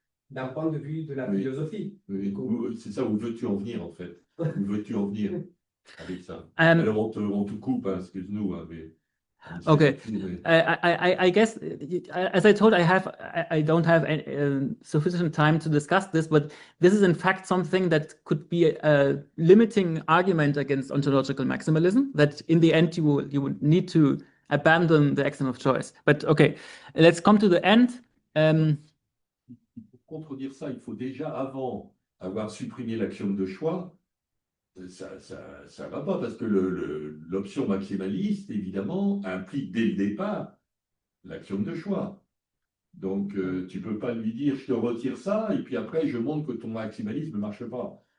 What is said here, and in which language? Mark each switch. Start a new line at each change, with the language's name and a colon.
French: d'un point de vue de la philosophie. C'est ça, où veux-tu en venir en fait? Où veux-tu en venir avec ça? Alors on te coupe, hein, excuse-nous, hein, mais...
English: Okay, I guess, as I told, I don't have sufficient time to discuss this, but this is in fact something that could be a limiting argument against ontological maximalism, that in the end you would need to abandon the axiom of choice. But okay, let's come to the end.
French: Pour contredire ça, il faut déjà, avant avoir supprimé l'axiome de choix, ça va pas, parce que l'option maximaliste, évidemment, implique dès le départ l'axiome de choix. Donc, tu peux pas lui dire, je te retire ça, et puis après, je montre que ton maximalisme ne marche pas.